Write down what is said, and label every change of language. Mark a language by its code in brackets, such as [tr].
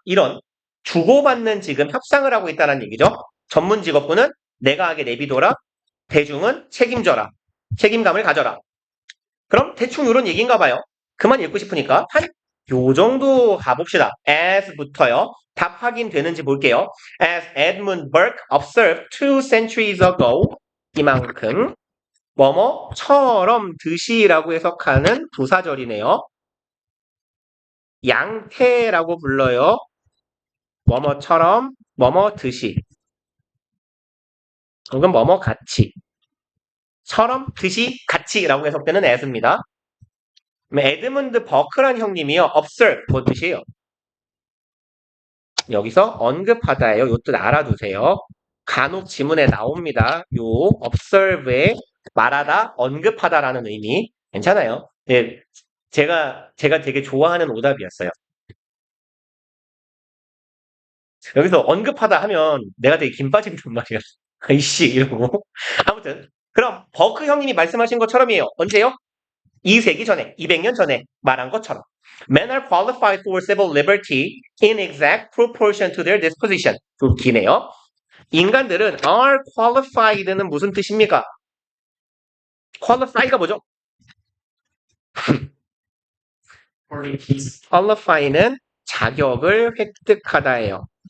[ko] 이런 주고받는 지금 협상을 하고 있다는 얘기죠. 전문 직업군은 내가 하게 내비둬라. 대중은 책임져라. 책임감을 가져라. 그럼 대충 이런 얘기인가 봐요. 그만 읽고 싶으니까 한 요 정도 가봅시다. as부터요. 답 확인되는지 볼게요. [en] As Edmund Burke observed 2 centuries ago [ko] 이만큼 뭐뭐처럼 듯이라고 해석하는 부사절이네요. 양태라고 불러요. 뭐뭐처럼 뭐뭐 듯이 혹은 뭐뭐 같이 처럼 듯이 같이라고 해석되는 as입니다. 에드문드 버크란 형님이요. observe 뭐 뜻이에요? 여기서 언급하다예요. 요 뜻 알아두세요. 간혹 지문에 나옵니다. 요 observe에 말하다, 언급하다라는 의미 괜찮아요. 예, 제가 되게 좋아하는 오답이었어요. 여기서 언급하다 하면 내가 되게 김 빠진단 말이야. 이씨, 이러고. 아무튼. 그럼 버크 형님이 말씀하신 것처럼이에요. 언제요? 2세기 전에, 200년 전에 말한 것처럼. [en] Men are qualified for civil liberty in exact proportion to their disposition. [ko] 좀 기네요. 인간들은 are qualified는 무슨 뜻입니까? qualify가 뭐죠? qualify는 자격을 획득하다예요.